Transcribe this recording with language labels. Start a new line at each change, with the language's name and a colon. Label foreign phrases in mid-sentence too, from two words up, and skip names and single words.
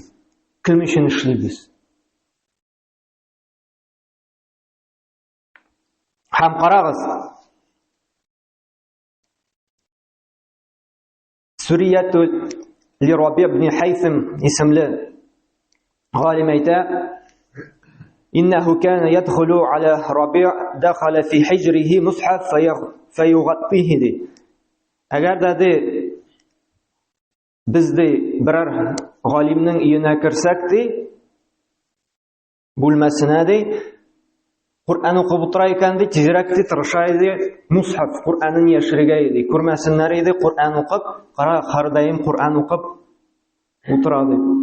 Tatar: Кем өчен эшлибез? Һәм карагыз, Сурияту ли-Раби' ибн Хайсим исемле галим әйтә,
Arabic: «إنه كان يدخل على ربيع دخل في حجره مصحف فيغطيه» ди.
Tatar: Әгәр дә ди без ди берәр галимнең өенә керсәк ди, бүлмәсенә ди, Кур'ан укып утыра икән ди, тизрәк ди тырыша иде, мусхаф Кур'анын яшерергә иде, күрмәсеннәр иде, Кур'ан укып, һәрдаим Кур'ан укып утыра ди.